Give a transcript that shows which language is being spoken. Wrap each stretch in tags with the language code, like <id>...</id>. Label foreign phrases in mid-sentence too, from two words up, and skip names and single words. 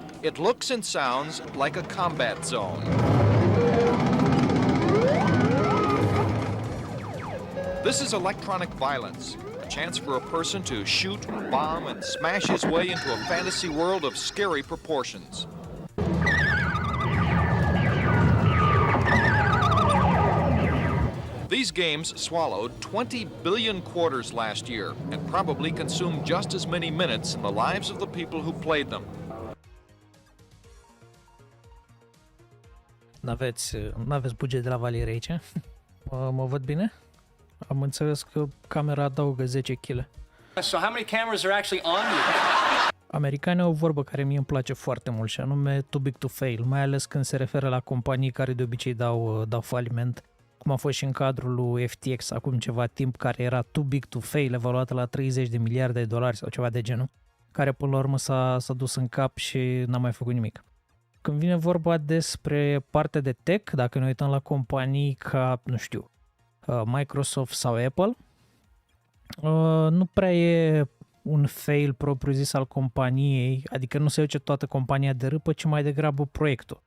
<en>It looks and sounds like a combat zone. This is electronic violence, a chance for a person to shoot, bomb, and smash his way into a fantasy world of scary proportions. These games swallowed 20 billion quarters last year and probably consumed just as many minutes in the lives of the people who played them.</en> <ro>N-aveți buget de la valiere aici? Mă văd bine? Am înțeles că camera adaugă 10 kg.</ro> <en>So how many cameras are actually on you?</en> <ro>Americanii au o vorbă care mie îmi place foarte mult și anume</ro> <en>too big to fail,</en> <ro>mai ales când se referă la companii care de obicei dau faliment, cum a fost și în cadrul lui FTX acum ceva timp, care era</ro> <en>too big to fail,</en> <ro>evaluată la 30 de miliarde de dolari sau ceva de genul, care până la urmă s-a dus în cap și n-a mai făcut nimic. Când vine vorba despre partea de tech, dacă ne uităm la companii ca, nu știu, Microsoft sau Apple, nu prea e un fail propriu-zis al companiei, adică nu se duce toată compania de râpă, ci mai degrabă proiectul.</ro>